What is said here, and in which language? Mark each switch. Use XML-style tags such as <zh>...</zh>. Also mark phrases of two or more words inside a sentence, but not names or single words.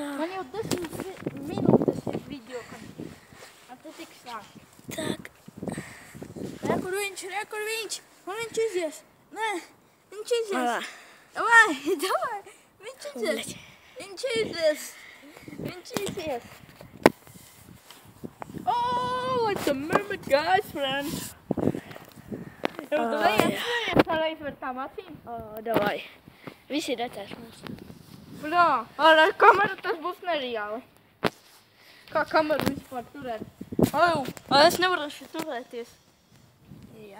<lv>Man jau 10 minūtes ir video, kad tu tik sāki. Tak. Kur viņš? Un viņš izies. Nē, viņš izies. Alā. Davai, viņš izies. Viņš izies.</lv> <en>Oh, it's a mermaid, guys, friends.</en> <lv>Jau tu vējies pareiz ar tām acīm? Davai. Visi redzēs mums. Bļā, ar kameru tas būs nereāli. Kā kameru vispār turēt? Es nevaru šeit turēties. Jā.</lv>